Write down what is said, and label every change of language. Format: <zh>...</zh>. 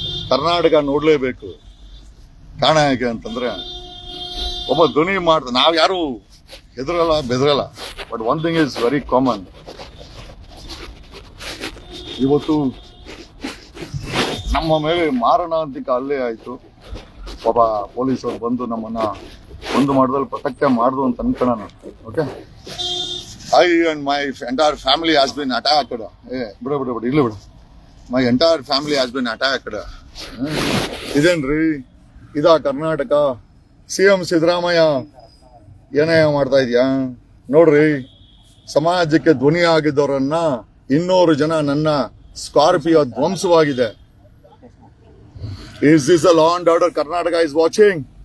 <kn>ಕರ್ನಾಟಕ ನೋಡ್ಲೇಬೇಕು. ಕಾರಣ ಹೇಗೆ ಅಂತಂದ್ರೆ, ಒಬ್ಬ ಧ್ವನಿ ಮಾಡ್ದ, ನಾವ್ ಯಾರು ಹೆದರಲ್ಲ ಬೆದರಲ್ಲ.</kn> <en>But one thing is very common.</en> <kn>ಇವತ್ತು ನಮ್ಮ ಮೇಲೆ ಮಾರಣಾಂತಿಕ ಹಲ್ಲೆ ಆಯ್ತು. ಒಬ್ಬ ಪೊಲೀಸರು ಬಂದು ನಮ್ಮನ್ನ ಒಂದು ಮಾಡೋದ್ರಲ್ಲಿ ಪ್ರೊಟೆಕ್ಟ್ ಮಾಡುದು ಅಂತ ಅನ್ಕೊಳ್ಳೋಣ.</kn> <en>Okay, I and my entire family has been attacked.</en> <kn>ಬಿಡು.</kn> <en>My entire family has been attacked.</en> <kn>ಇದೇನ್ರಿ, ಇದಾ ಕರ್ನಾಟಕ? CM ಸಿದ್ದರಾಮಯ್ಯ ಏನೇ ಮಾಡ್ತಾ ಇದೆಯಾ ನೋಡ್ರಿ. ಸಮಾಜಕ್ಕೆ ಧ್ವನಿ ಆಗಿದ್ದವರನ್ನ 200 ಜನ ನನ್ನ Scorpio ಧ್ವಂಸವಾಗಿದೆ.</kn> <en>Is this a law and order Karnataka is watching?</en>